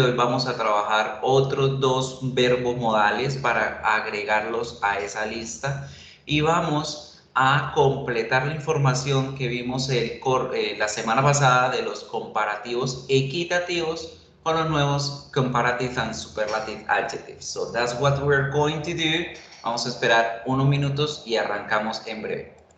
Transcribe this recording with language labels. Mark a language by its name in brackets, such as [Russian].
[Spanish] Hoy vamos a trabajar otros dos verbos modales para agregarlos a esa lista y vamos a completar la información que vimos la semana pasada de los comparativos equitativos con los nuevos [English] comparative and superlative adjectives. So that's what we're going to do. [Spanish] Vamos a esperar unos minutos y arrancamos en breve.